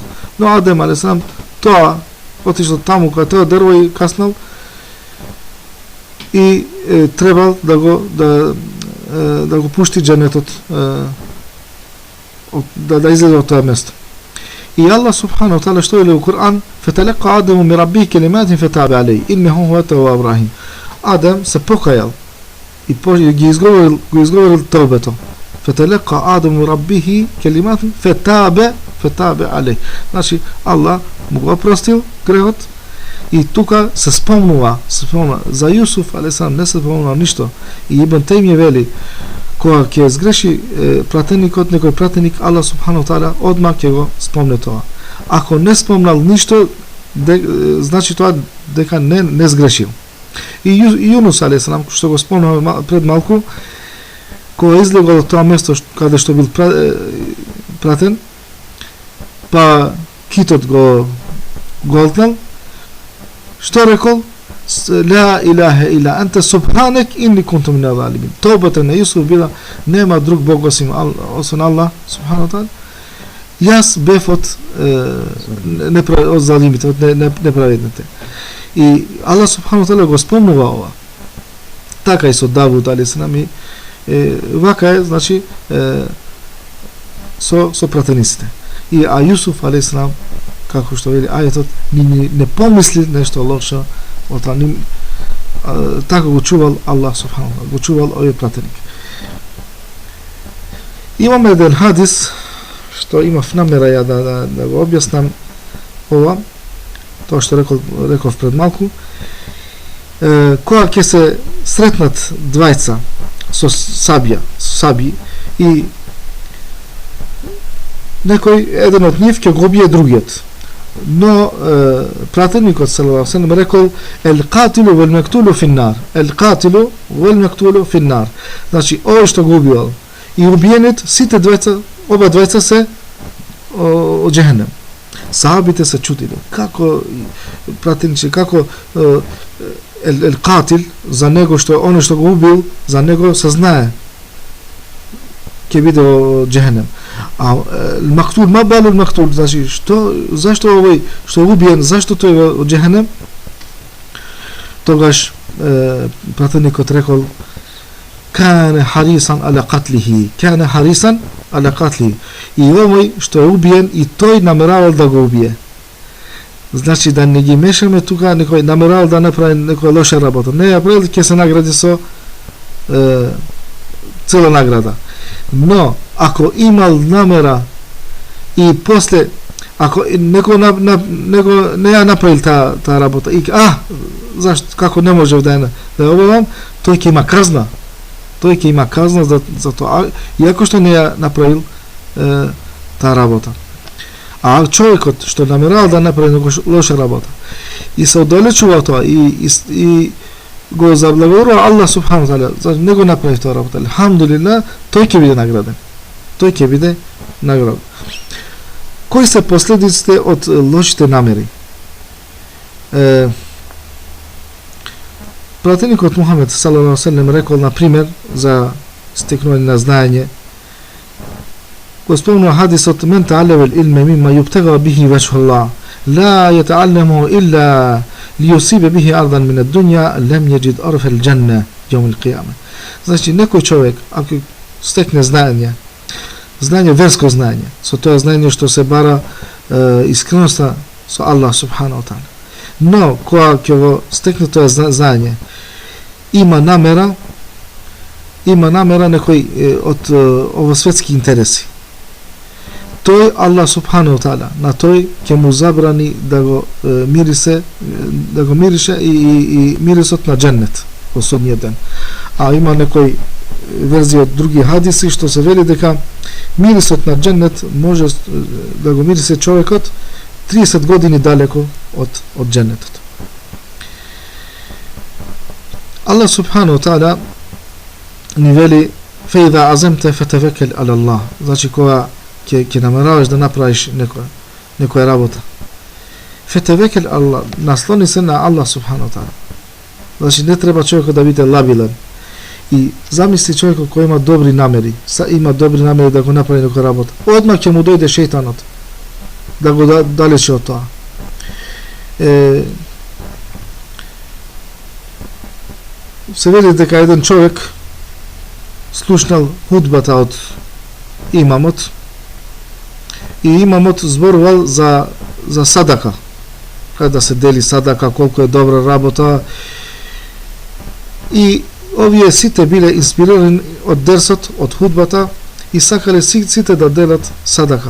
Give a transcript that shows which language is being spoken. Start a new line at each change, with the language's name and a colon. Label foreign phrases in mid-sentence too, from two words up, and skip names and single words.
Macedonian: Но Адем алейхиссалам тоа отишол таму кај тоа дрво и каснал, и требал да го пушти џеннетот, да излезе од тоа место. И
Arabic: الله سبحانه وتعالى
Macedonian: што вели во Кур'ан:
Arabic: "فتلقى آدم من ربه كلمات فتاب عليه إنه هو التواب الرحيم."
Macedonian: Адам се покајал и ги изговорил таубето.
Arabic: فتلقى آدم ربه كلمات فتاب عليه.
Macedonian: Значи Allah му го простил грехот И тука се спомнува за Јусуф алейхиссалам, не се спомнува ништо. И Ибн Тајмија вели, кога ќе сгреши пратеникот, некој пратеник,
Arabic: الله سبحانه تعالى
Macedonian: одма ќе го спомне тоа. Ако не спомнал ништо, значи тоа дека не сгрешил. И Јунус алейхиссалам, што го спомнува пред малку, кога излегол од тоа место каде што бил пратен, па китот го голтнал, што рекол?
Arabic: لا إله إلا أنت سبحانك إني كنت من الظالمين.
Macedonian: Тобата на Јусуф била, нема друг бог освен
Arabic: الله سبحانه وتعالى.
Macedonian: Јас бев од залимите, од неправедните. И
Arabic: الله سبحانه وتعالى
Macedonian: го спомнува ова. Така и со Давуд алейхиссалам, и вака е, значи, со пратениците. И Јусуф алейхиссалам, како што вели ајетот, не помисли нешто лошо, така го чувал
Arabic: الله سبحانه وتعالى,
Macedonian: го чувал овој пратеник. Имаме еден хадис што имав намера ја да го објаснам ова, тоа што реков пред малку. Кога ќе се сретнат двајца со саби и некој, еден од нив ќе го бие другиот. Но пратеникот
Arabic: صلى الله عليه وسلم
Macedonian: рекол
Arabic: القاتل والمقتول في النار. القاتل والمقتول في النار.
Macedonian: Значи, овој што го убил и убиенет, сите двајца, оба двајца се од џехенем. Сахабите се чудиле. Како пратеници, како el-qatil, за него што оној што го убил, за него се знае ќе биде од џехенем. А мактул,
Arabic: ما بال المقتول,
Macedonian: значи зашто овој што убиен, зашто тој од џехенем? Тогаш пратеникот рекол
Arabic: كان حريصا على قتله، كان حريصا على قتله.
Macedonian: И овој што е убиен, и тој намеравал да го убие. Значи да не ги мешаме тука, некој намеравал да направи некоја лоша работа. Не ја правил, ќе се награди со цела награда. Но ако имал намера и после, ако некој не ја направил таа работа и зашто, како не можев да ја обавам, тој ќе има казна. Тој ќе има казна за тоа, иако што не ја направил таа работа. А човекот што намерал да направи лоша работа и се оддалечува тоа и го заблагодарува
Arabic: الله سبحانه تعالى,
Macedonian: за не го направи тоа работа. Алхамдулилlah, тој ќе биде награден. Тој ќе биде награден. Кои се последиците од лошите намери? Пратеникот Мухамед
Arabic: صلى الله عليه وسلم
Macedonian: рекол, на пример, за стекнување на знаење, го спомнува хадисот
Arabic: من تعلم العلم مما يبتغى به وجه الله لا يتعلمه إلا ليصيب به عرضا من الدنيا لم يجد عرف الجنة يوم القيامة.
Macedonian: Значи некој човек ако стекне знаење, верско знаење, со тоа знаење што се бара искреноста со
Arabic: الله سبحانه وتعالى.
Macedonian: Но кога ќе го стекне тоа знаење, има намера некој од овосветски интереси. Тој
Arabic: الله سبحانه وتعالى
Macedonian: на тој ќе му забрани да го мирише и мирисот на џеннет во судниот ден. А има некој верзија од други хадиси што се вели дека мирисот на џеннет може да го мирише човекот 30 години далеко од џеннетот.
Arabic: الله سبحانه وتعالى
Macedonian: ни вели
Arabic: فإذا عزمت فتوكل على الله.
Macedonian: Значи кога ќе намераваш да направиш некоја работа,
Arabic: فتوكل الله,
Macedonian: наслони се на
Arabic: الله سبحانه وتعالى.
Macedonian: Значи не треба човекот да биде лабилен. И замисли човекот кој има добри намери, да го направи некоја работа, одма ќе му дојде шејтанот да го далечи од тоа. Се вели дека еден човек слушнал худбата од имамот и имамот зборувал за садака, како да се дели садака, колку е добра работа, и овие сите биле инспирирани од дерсот, од худбата и сакале сите да делат садака.